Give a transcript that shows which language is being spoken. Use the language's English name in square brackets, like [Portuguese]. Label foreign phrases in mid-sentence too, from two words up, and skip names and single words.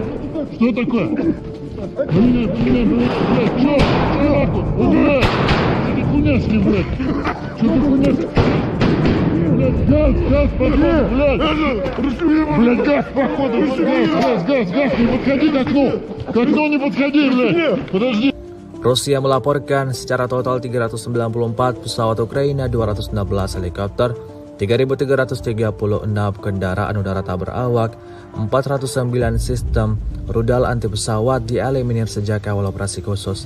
[Russian] Что такое? Поменяй, блядь. Чё? Блядь? Что ты хуйня с ним, блядь? Блядь, газ, походу, блядь! Блядь, газ, походу, газ, не подходи к окну не подходи, блядь! Подожди! [Indonesian] Rusia melaporkan secara total 394 pesawat Ukraina, 216 helikopter, 3.336 kendaraan udara tak berawak, 409 sistem rudal anti pesawat dieliminir sejak awal operasi khusus.